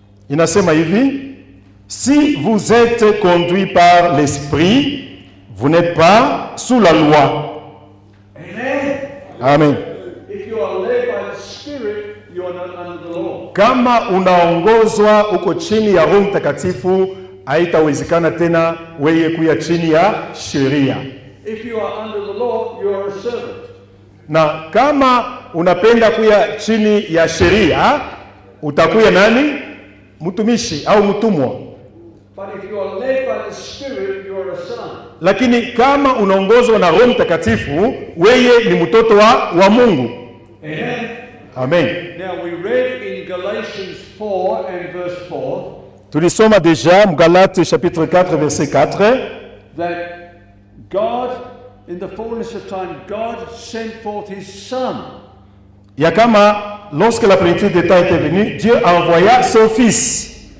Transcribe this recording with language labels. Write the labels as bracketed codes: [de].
[sw] Inasema hivi, [fr] si vous êtes conduits par l'esprit, vous n'êtes pas sous la loi. Amen. Amen. [en] If you are led by the Spirit, you are not under the law. [sw] Kama unaongozwa uko chini ya Roho Mtakatifu, haitawezekana tena wewe kuya chini ya sheria. [en] If you are under the law, you are a servant. [sw] Na kama unapenda kuya chini ya sheria, utakuya nani? Mtumishi au mtumwa. [en] But if you are led by the Spirit, you are a son. [sw] Lakini kama unaongozwa na Roho Mtakatifu, wewe ni mtoto wa Mungu. Amen. Amen. [en] Now we read in Galatians 4 and verse 4 [fr] Tulisoma déjà Galates chapitre 4 verset 4 [en] that God, in the fullness of time, God sent forth His Son. [sw] ya kama [fr] lorsque la plénitude des temps était venue, Dieu envoya son fils.